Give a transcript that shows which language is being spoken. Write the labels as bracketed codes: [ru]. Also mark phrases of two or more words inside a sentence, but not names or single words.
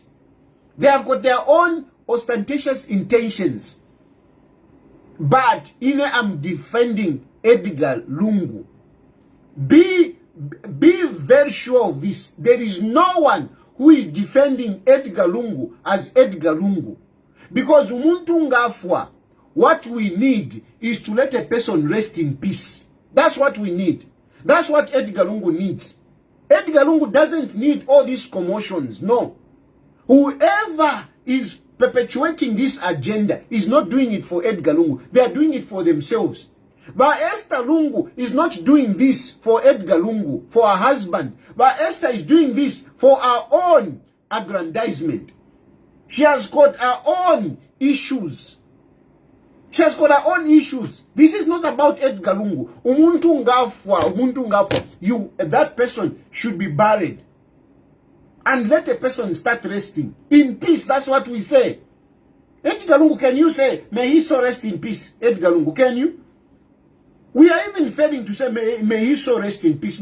[en] They have got their own ostentatious intentions. But I'm defending Edgar Lungu. Be very sure of this. There is no one who is defending Edgar Lungu as Edgar Lungu. [bem] Because umuntu ngafwa, [en] what we need is to let a person rest in peace. That's what we need. That's what Edgar Lungu needs. Edgar Lungu doesn't need all these commotions. No. Whoever is perpetuating this agenda is not doing it for Edgar Lungu. They are doing it for themselves. But Esther Lungu is not doing this for Edgar Lungu, for her husband. But Esther is doing this for her own aggrandizement. She has got her own issues. She has got her own issues. This is not about Edgar Lungu. [bem] Umuntu ngafwa. [en] That person should be buried. And let a person start resting in peace. That's what we say. Edgar Lungu, can you say, may he so rest in peace? Edgar Lungu, can you? We are even failing to say, may he so rest in peace.